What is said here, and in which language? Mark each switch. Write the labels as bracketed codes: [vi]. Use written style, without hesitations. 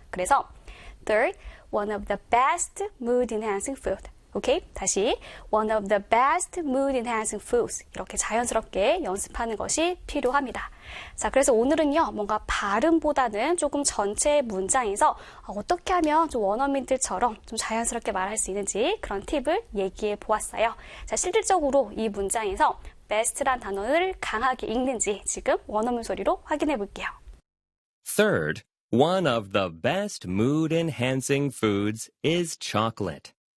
[en] 그래서 Third, one of the best mood enhancing food. 오케이? 다시 One of the best mood enhancing foods. [ko] 이렇게 자연스럽게 연습하는 것이 필요합니다. 자, 그래서 오늘은요, 뭔가 발음보다는 조금 전체 문장에서 어떻게 하면 좀 원어민들처럼 좀 자연스럽게 말할 수 있는지 그런 팁을 얘기해 보았어요. 자, 실질적으로 이 문장에서 best란 단어를 강하게 읽는지 지금 원어민 소리로 확인해 볼게요. [en] Third, one of the best mood enhancing foods is chocolate.